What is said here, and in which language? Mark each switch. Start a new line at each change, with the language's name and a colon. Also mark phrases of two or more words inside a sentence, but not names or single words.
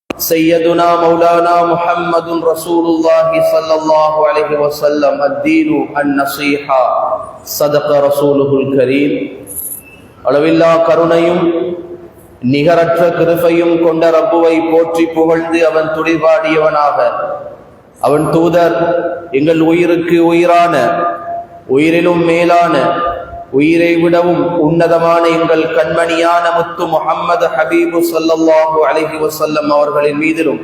Arabic: سيدنا مولانا محمد رسول الله صلى الله عليه وسلم الدين النصيحة صدق رسوله الكريم.
Tamil: அளவில்லா கருணையும் நிகரற்ற கிருபையும் கொண்ட ரப்புவை போற்றி புகழ்ந்து அவன் துதிபாடியவனாக, அவன் தூதர் எங்கள் உயிருக்கு உயிரான, உயிரிலும் மேலான, உயிரை விடவும் உன்னதமான எங்கள் கண்மணியான முத்து முஹம்மது ஹபீபு
Arabic: صلى الله عليه وسلم
Tamil: அவர்களின் மீதிலும்,